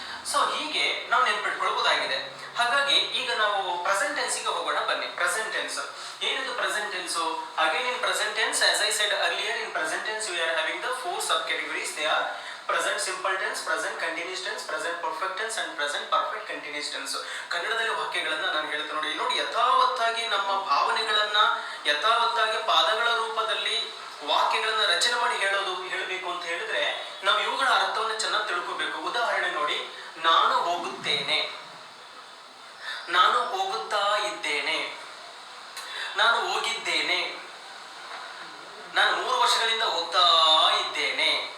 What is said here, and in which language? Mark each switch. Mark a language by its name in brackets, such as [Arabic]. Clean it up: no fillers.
[Kannada] So ಹೀಗೆ ನಾವು ನೆನಪಿಟ್ಕೊಳ್ಳಬಹುದಾಗಿದೆ. ಹಾಗಾಗಿ ಈಗ ನಾವು ಪ್ರೆಸೆಂಟ್ ಟೆನ್ಸ್ಗೆ ಹೋಗೋಣ ಬನ್ನಿ. ಪ್ರೆಸೆಂಟ್ ಟೆನ್ಸ್ ಏನಿದು? [English] Present tense again in present tense as I said earlier, in present tense we are having the 4 subcategories. They are present simple tense, present continuous tense, present perfect tense and present perfect continuous tense. [Kannada] ಕನ್ನಡದಲ್ಲಿ ವಾಕ್ಯಗಳನ್ನ ನಾನು ಹೇಳ್ತಾ ನೋಡಿ ಯಥಾವತ್ತಾಗಿ ನಮ್ಮ ಭಾವನೆಗಳನ್ನ ಯಥಾವತ್ತಾಗಿ ಪಾದಗಳ ರೂಪದಲ್ಲಿ ವಾಕ್ಯಗಳನ್ನ ರಚನೆ ಮಾಡಿ ಹೇಳಬೇಕು ಅಂತ ಹೇಳಿದ್ರೆ ನಾವು ಇವುಗಳ ಅರ್ಥವನ್ನು ಚೆನ್ನಾಗಿ ತಿಳ್ಕೋಬೇಕು. ಉದಾಹರಣೆ ನೋಡಿ, ನಾನು ಹೋಗುತ್ತೇನೆ, ನಾನು ಹೋಗುತ್ತಾ ಇದ್ದೇನೆ, ನಾನು ಹೋಗಿದ್ದೇನೆ, ನಾನು 3 ವರ್ಷಗಳಿಂದ ಹೋಗ್ತಾ ಇದ್ದೇನೆ.